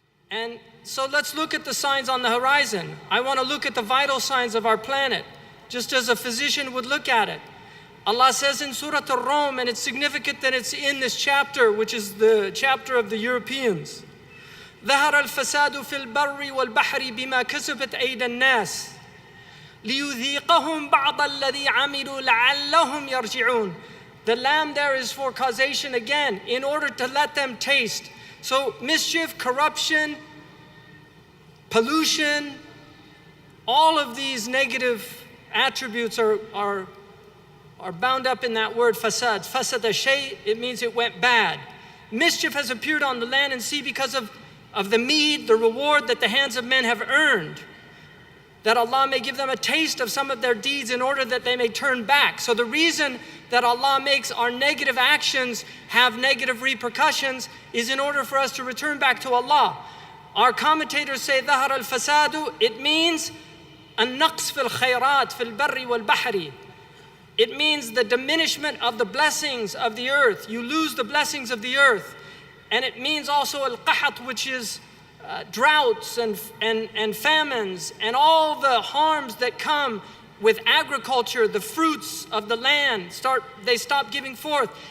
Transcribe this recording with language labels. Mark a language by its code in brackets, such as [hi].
[en] And so let's look at the signs on the horizon. I want to look at the vital signs of our planet, just as a physician would look at it. Allah says in Surah Ar-Rum, and it's significant that it's in this chapter, which is the chapter of the Europeans. [ar] ظهر الفساد في البر والبحر بما كسبت أيدي الناس ليذيقهم بعض الذي عملوا لعلهم يرجعون. [en] The lamb there is for causation again, in order to let them taste. So mischief, corruption, pollution, all of these negative attributes are bound up in that word fasad. Fasad shay, it means it went bad. Mischief has appeared on the land and sea because of the meed, the reward that the hands of men have earned, that Allah may give them a taste of some of their deeds in order that they may turn back. So the reason that Allah makes our negative actions have negative repercussions is in order for us to return back to Allah. Our commentators say [ar] ظهر الفساد, it means النقص في الخيرات في البر والبحر. [en] It means the diminishment of the blessings of the earth. You lose the blessings of the earth. And it means also al-qahat, which is droughts and famines and all the harms that come with agriculture. The fruits of the land stop giving forth.